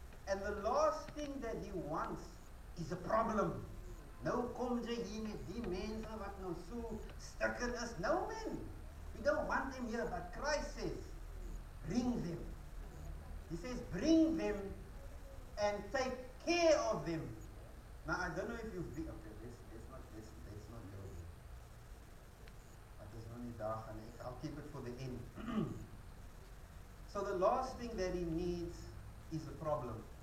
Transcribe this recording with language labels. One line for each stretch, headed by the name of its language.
English: And the last thing that he wants is a problem.
Afrikaans: Nou kom jy hier met die mense wat nou so stukken is.
English: No man, we don't want them here, but Christ says, bring them. He says, bring them and take care of them. Now, I don't know if you've been, okay, let's not go there. But there's no need
Afrikaans: daar gaan,
English: I'll keep it for the end. So the last thing that he needs is a problem.